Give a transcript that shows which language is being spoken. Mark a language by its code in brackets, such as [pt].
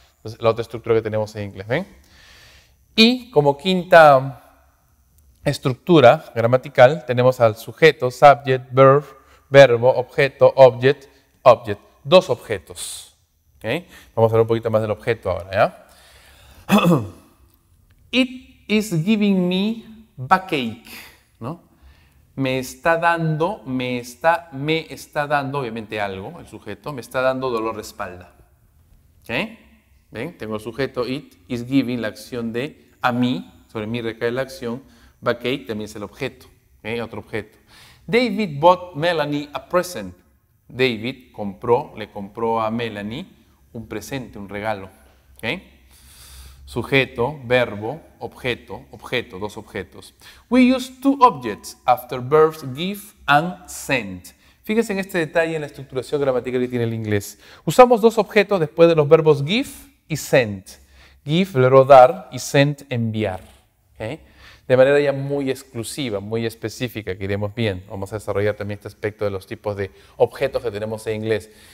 [es] Entonces, la otra estructura que tenemos en inglés, ¿ven? Y como quinta estructura gramatical tenemos al sujeto, subject, verb, verbo, objeto, object, object. Dos objetos. ¿Okay? Vamos a ver un poquito más del objeto ahora. ¿Ya? [en] It is giving me backache. [es] ¿No? Me está dando, obviamente algo, el sujeto, me está dando dolor de espalda. ¿Okay? ¿Ven? Tengo el sujeto, it is giving, la acción de a mí, sobre mí recae la acción. Backache también es el objeto, ¿okay? Otro objeto. [en] David bought Melanie a present. [es] David le compró a Melanie un presente, un regalo. ¿Okay? Sujeto, verbo, objeto, objeto, dos objetos. [en] We use two objects after verbs give and send. [es] Fíjense en este detalle en la estructuración gramatical que tiene el inglés. Usamos dos objetos después de los verbos give y send. Give, verbo dar, y send, enviar. ¿Okay? De manera ya muy exclusiva, muy específica, que iremos bien. Vamos a desarrollar también este aspecto de los tipos de objetos que tenemos en inglés.